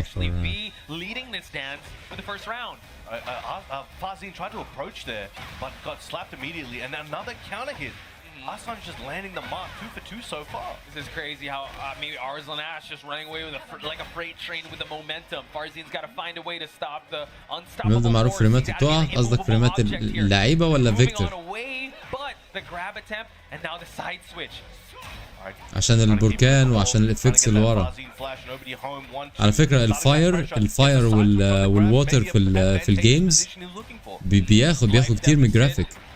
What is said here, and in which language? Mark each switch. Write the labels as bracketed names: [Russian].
[English] actually be leading this dance for the first round. Farzine tried to approach there, but got slapped immediately, and another counter hit. Arslan's just landing the mark 2 for 2 so far. This is crazy how maybe Arslan Ash just running away with like a freight train with the momentum. Farzine's got to find a way to stop the unstoppable [Arabic] المهم معروف فريمات بتوعها قصدك فريمات اللعيبة ولا فيكتور؟ [English] But the grab attempt and now the side switch. [Arabic] عشان البركان وعشان الافكتس اللي ورا. على فكرة الفاير والووتر في الجيمز بياخد كتير من الجرافيك.